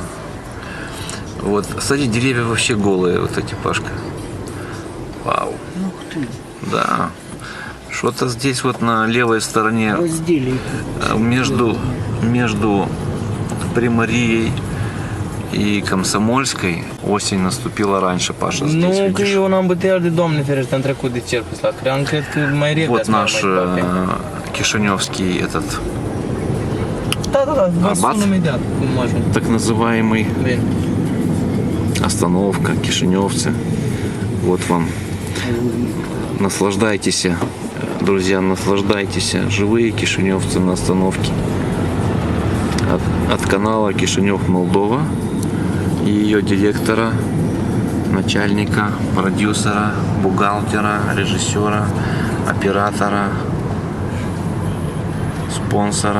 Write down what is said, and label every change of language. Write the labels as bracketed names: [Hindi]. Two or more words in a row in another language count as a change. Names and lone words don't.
[Russian] Вот, кстати, деревья вообще голые, вот эти, Пашка. Вау. Ух ты. Да. Что-то здесь вот на левой стороне Раздели. между Примарией и Комсомольской осень наступила раньше, Паша, здесь, [Romanian] Nu, că [Russian] видишь? [Romanian] eu n-am bătăiat de Doamne ferește, am trecut de cercul ăsta. Cream, cred că mai repede. [Russian] Вот [Romanian] ați mai [Russian] наш [Romanian] departe. [Russian] Кишиневский этот [Romanian] Da, vă [Russian] Арбат? [Romanian] sun imediat cum ajung. [Russian] так называемый [Romanian] Bine. [Russian] остановка, кишиневцы. Вот вам. Наслаждайтесь, друзья, наслаждайтесь. Живые кишиневцы на остановке. От канала Кишинев Молдова и ее директора, начальника, продюсера, бухгалтера, режиссера, оператора, спонсора.